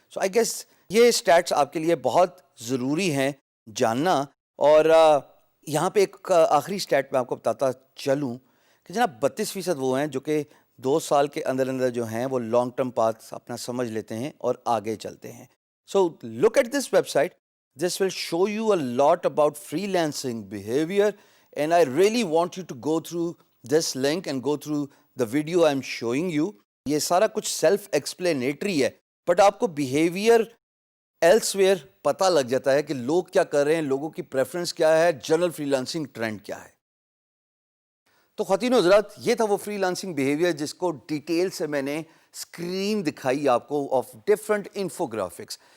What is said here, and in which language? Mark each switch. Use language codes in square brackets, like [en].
[en] so I guess [ur] یہ status آپ کے لیے بہت ضروری ہیں جاننا. اور یہاں پہ ایک آخری اسٹیٹ میں آپ کو بتاتا چلوں کہ جناب 32% وہ ہیں جو کہ 2 سال کے اندر اندر جو ہیں وہ لانگ ٹرم پاتھ اپنا سمجھ لیتے ہیں اور آگے چلتے ہیں. [en] So look at this website. This will show you a lot about freelancing behavior and I really want you to go through this link and go through the video I'm showing you. [ur] یہ سارا کچھ self explanatory ہے but آپ کو behaviour ایلسویئر پتہ لگ جاتا ہے کہ لوگ کیا کر رہے ہیں, لوگوں کی پریفرنس کیا ہے, جنرل فری لانسنگ ٹرینڈ کیا ہے. تو خواتین و حضرات یہ تھا وہ فری لانسنگ بیہیویئر جس کو ڈیٹیل سے میں نے اسکرین دکھائی آپ کو آف ڈفرنٹ انفوگرافکس.